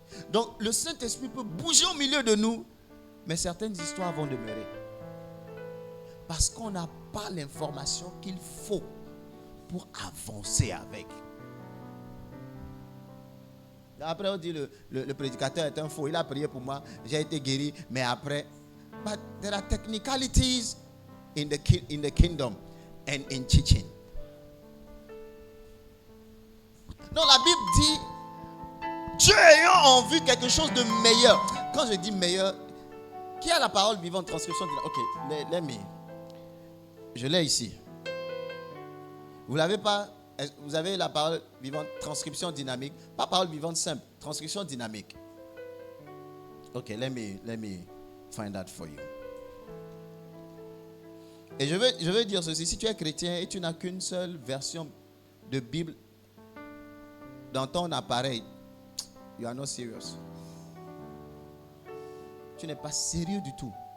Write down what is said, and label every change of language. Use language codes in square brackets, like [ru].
[fr] Donc, le Saint-Esprit peut bouger au milieu de nous, mais certaines histoires vont demeurer. Parce qu'on n'a pas l'information qu'il faut pour avancer avec. Après, on dit le prédicateur est un faux. Il a prié pour moi, j'ai été guéri. [en] Mais après, but there are technicalities in the kingdom and in teaching. [fr] Non, la Bible dit, Dieu ayant en vue quelque chose de meilleur. Quand je dis meilleur, qui a la parole vivante, transcription? Ok, let me. Je l'ai ici. Vous l'avez pas? Vous avez la parole vivante, transcription dynamique. Pas parole vivante simple, transcription dynamique. [en] Ok, let me find that for you. [fr] Et je veux dire ceci. Si tu es chrétien et tu n'as qu'une seule version de Bible dans ton appareil, you are not serious. Tu n'es pas sérieux du tout.